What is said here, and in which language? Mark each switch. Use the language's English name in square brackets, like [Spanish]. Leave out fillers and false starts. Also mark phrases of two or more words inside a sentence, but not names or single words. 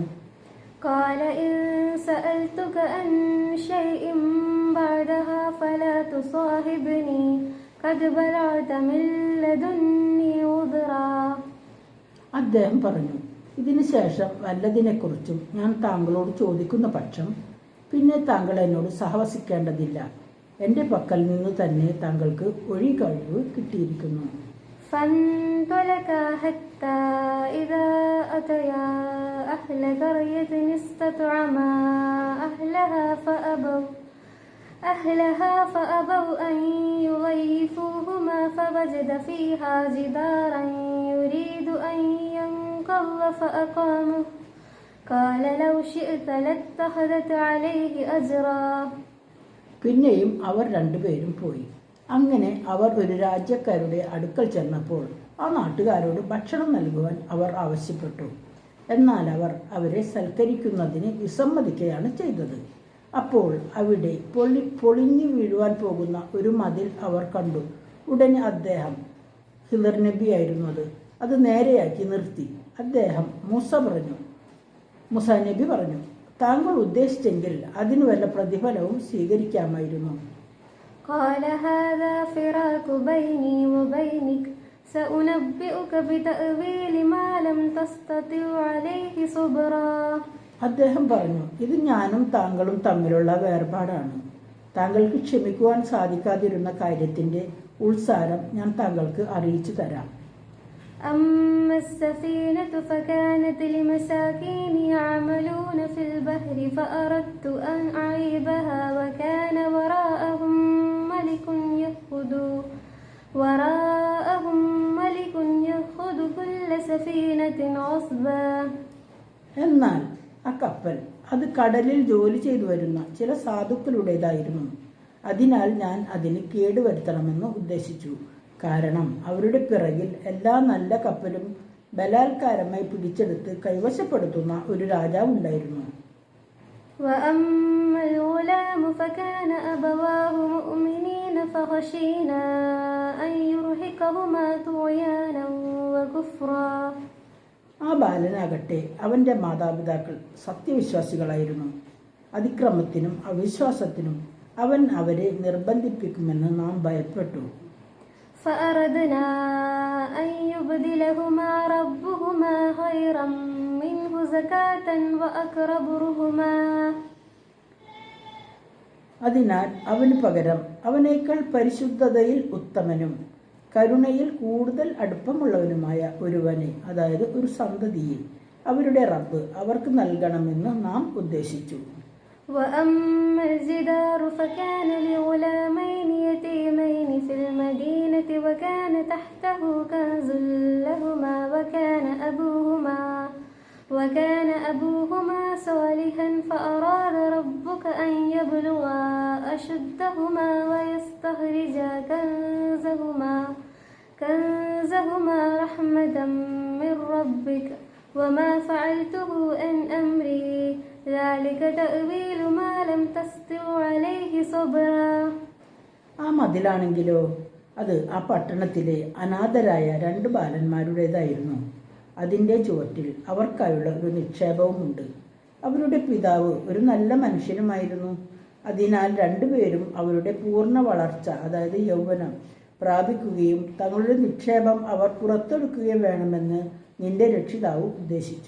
[Arabic] قال إن سألتك عن شيء بعدها فلا تصاحبني قد بلغت من لدني عذرا. [Malayalam] അദ്ദേഹം പറഞ്ഞു, ഇതിനു ശേഷം വല്ലതിനെക്കുറിച്ചും ഞാൻ താങ്കളോട് ചോദിക്കുന്ന പക്ഷം പിന്നെ താങ്കൾ എന്നോട് സഹവസിക്കേണ്ടതില്ല. എൻ്റെ പക്കൽ നിന്ന് തന്നെ താങ്കൾക്ക് ഒഴികഴിവ് കിട്ടിയിരിക്കുന്നു. [Arabic] فانطلقا حتى إذا أتيا أهل قرية استطعما أهلها فأبوا أن يضيفوهما فوجد فيها جدارا يريد أن ينقض فأقامه قال لو شئت لاتخذت عليه أجرا. [Malayalam] പിന്നെയും അവർ രണ്ടുപേരും പോയി. അങ്ങനെ അവർ ഒരു രാജ്യക്കാരുടെ അടുക്കൽ ചെന്നപ്പോൾ ആ നാട്ടുകാരോട് ഭക്ഷണം നൽകുവാൻ അവർ ആവശ്യപ്പെട്ടു. എന്നാൽ അവർ അവരെ സൽക്കരിക്കുന്നതിന് വിസമ്മതിക്കുകയാണ് ചെയ്തത്. അപ്പോൾ അവിടെ പൊളിഞ്ഞു വീഴുവാൻ പോകുന്ന ഒരു മതിൽ അവർ കണ്ടു. ഉടനെ അദ്ദേഹം, ഹിദർ നബി ആയിരുന്നു അത് നേരെയാക്കി നിർത്തി. അദ്ദേഹം മൂസ നബി പറഞ്ഞു, താങ്കൾ ഉദ്ദേശിച്ചെങ്കിൽ അതിന് വല്ല പ്രതിഫലവും സ്വീകരിക്കാമായിരുന്നു. [Arabic] قال هذا فراق بيني وبينك سأنبئك بتأويل ما لم تستطع عليه صبرا. [Malayalam] അദ്ദേഹം പറഞ്ഞു, ഇത് ഞാനും താങ്കളും തമ്മിലുള്ള വേർപാടാണ്. താങ്കൾക്ക് ക്ഷമിക്കുവാൻ സാധിക്കാതിരുന്ന കാര്യത്തിന്റെ ഉൾസാരം ഞാൻ താങ്കൾക്ക് അറിയിച്ചു തരാം. [Arabic] أما السفينة فكانت لمساكين يعملون في البحر فأردت أن أعيبها وكان وراءهم ملك يأخذ كل سفينة غصبا. [Malayalam] എന്നാൽ ആ കപ്പൽ അത് കടലിൽ ജോലി ചെയ്തു വരുന്ന ചില സാധുക്കളുടേതായിരുന്നു. അതിനാൽ ഞാൻ അതിന് കേടുവരുത്തണമെന്ന് ഉദ്ദേശിച്ചു. കാരണം അവരുടെ പിറകിൽ എല്ലാ നല്ല കപ്പലും ബലാത്കാരമായി പിടിച്ചെടുത്ത് കൈവശപ്പെടുത്തുന്ന ഒരു രാജാവുണ്ടായിരുന്നു. [Arabic] وأما الغلام فكان أبواه مؤمنين فخشينا أن يرهقهما طغيانا وكفرا. [Malayalam] ആ ബാലനാകട്ടെ അവൻ്റെ മാതാപിതാക്കൾ സത്യവിശ്വാസികളായിരുന്നു. അതിക്രമത്തിനും അവിശ്വാസത്തിനും അവൻ അവരെ നിർബന്ധിപ്പിക്കുമെന്ന് നാം ഭയപ്പെട്ടു. [Arabic] فأردنا أن يبدلهما ربهما خيرا منه زكاة وأقرب رحما. [Malayalam] അതിനാൽ അവന് പകരം അവനേക്കാൾ പരിശുദ്ധതയിൽ ഉത്തമനും കരുണയിൽ കൂടുതൽ അടുപ്പമുള്ളവനുമായ ഒരുവനെ, അതായത് ഒരു സന്തതിയെ അവരുടെ റബ്ബ് അവർക്ക് നൽകണമെന്ന് നാം ഉദ്ദേശിച്ചു. [Arabic] وأما الجدار فكان لغلامين يتيمين في المدينة وكان تحته كنز لهما وكان أبوهما صالحا فأراد ربك أن يبلغا أشدهما ويستخرجا كنزهما رحمة من ربك وما فعلته عن أمري ذلك تأويل ما لم تستطع عليه صبرا. [Malayalam] ആ മതിലാണെങ്കിലോ അത് ആ പട്ടണത്തിലെ അനാഥരായ 2 ബാലന്മാരുടേതായിരുന്നു. അതിൻ്റെ ചുവട്ടിൽ അവർക്കായുള്ള ഒരു നിക്ഷേപവുമുണ്ട്. അവരുടെ പിതാവ് ഒരു നല്ല മനുഷ്യനുമായിരുന്നു. അതിനാൽ രണ്ടുപേരും അവരുടെ പൂർണ്ണ വളർച്ച, അതായത് യൗവനം പ്രാപിക്കുകയും തങ്ങളുടെ നിക്ഷേപം അവർ പുറത്തെടുക്കുകയും വേണമെന്ന് നിന്റെ രക്ഷിതാവ് ഉദ്ദേശിച്ചു.